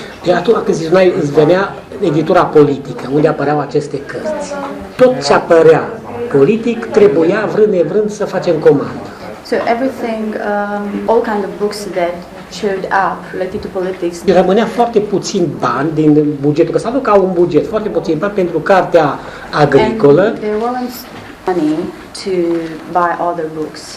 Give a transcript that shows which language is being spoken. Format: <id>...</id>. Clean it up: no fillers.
<ro>De atunci când îți venea editura politică, unde apăreau aceste cărți. Tot ce apărea politic trebuia, vrând nevrând, să facem comandă.</ro> <en>So everything, all kind of books that showed up related to politics.</en> <ro>Rămânea foarte puțin bani din bugetul, că s-a alocat un buget, foarte puțin bani pentru cartea agricolă.</ro> <en>And there wasn't money to buy other books.</en>